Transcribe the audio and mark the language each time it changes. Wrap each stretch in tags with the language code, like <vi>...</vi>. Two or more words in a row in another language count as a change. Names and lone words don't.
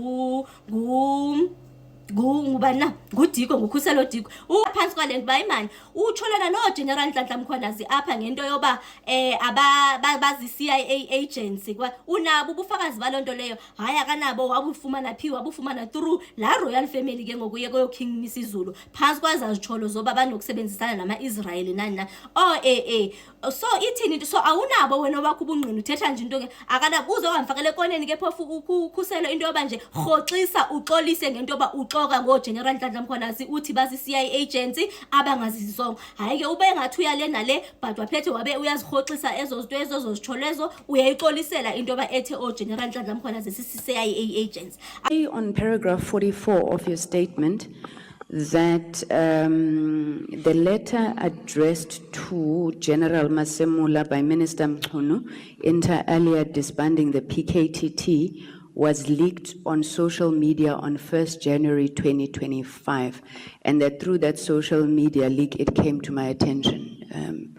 <xh>ngubani na nguDiko nguKhuselo Diko uphansi kwale nto bayi mani utholana no-General Nhlanhla Mkhwanazi apha ngento yoba bazi-CIA agents unabo ubufakazi baloo nto leyo hayi akanabo wabufumana wabufumana through la</xh> <en>royal family</en> <xh>ke ngokuye koyo-King Misizulu phantsi kwazazitsholo zoba banokusebenzisana nama-Israyeli nani na so ithini so awunabo wena obakho ubungqina uthetha nje into ke akanabo uze wamfakele ekoneni ke phofu uKhuselo into yoba nje rhoxisa uxolise ngento yoba uxoka ngoGeneral Nhlanhla Mkhwanazi uthi bazi-CIA agents abangazizisongo hayi ke ube ngathi uyale nale but waphethe wabe uyazirhoxisa ezo zinto ezozitsholo ezo uyayixolisela into yoba ethe oGeneral Nhlanhla Mkhwanazi sisi-CIA agents.</xh> <en>On paragraph 44 of your statement that the letter addressed to General Masemula by Minister Mchunu inter alia disbanding the PKTT was leaked on social media on 1st January 2025, and that through that social media leak it came to my attention.</en>